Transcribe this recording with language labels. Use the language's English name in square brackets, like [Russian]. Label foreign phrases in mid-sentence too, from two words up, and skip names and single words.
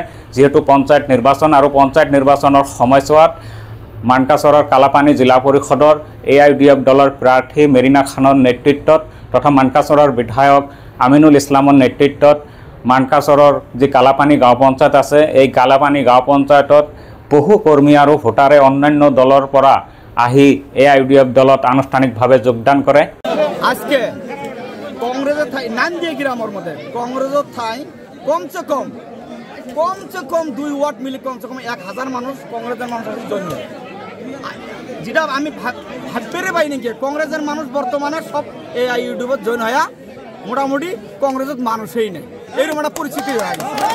[Assamese] যেহেতু পঞ্চায়ত নিৰ্বাচন আৰু পঞ্চায়ত নিৰ্বাচনৰ সময়ছোৱাত মানকাচৰৰ কালাপানী জিলা পৰিষদৰ AIUDF দলৰ প্ৰাৰ্থী মেৰিনা খানৰ নেতৃত্বত তথা মানকাচৰৰ বিধায়ক আমিনুল ইছলামৰ নেতৃত্বত মানকাচৰৰ যি কালাপানী গাঁও পঞ্চায়ত আছে এই কালাপানী গাঁও পঞ্চায়তত বহু কৰ্মী আৰু ভোটাৰে অন্যান্য দলৰ পৰা আহি AIUDF দলত আনুষ্ঠানিকভাৱে যোগদান কৰে। [Bangla] আজকে কংগ্রেসের ঠাই নান্দিয়া গ্রামের মধ্যে কংগ্রেসের ঠাই [Hindi] कम से कम [Bangla] 2 ওয়ার্ড মিলে [Hindi] कम से कम [Bangla] 1000 মানুষ কংগ্রেসের মানুষের জন্য যেটা আমি ভাবতে পাই নাকি কংগ্রেসের মানুষ বর্তমানে সব AIUDF জয়েন হয়ে মোটামুটি কংগ্রেসের মানুষই নেই এরকম একটা পরিস্থিতি হয়ে গেছে।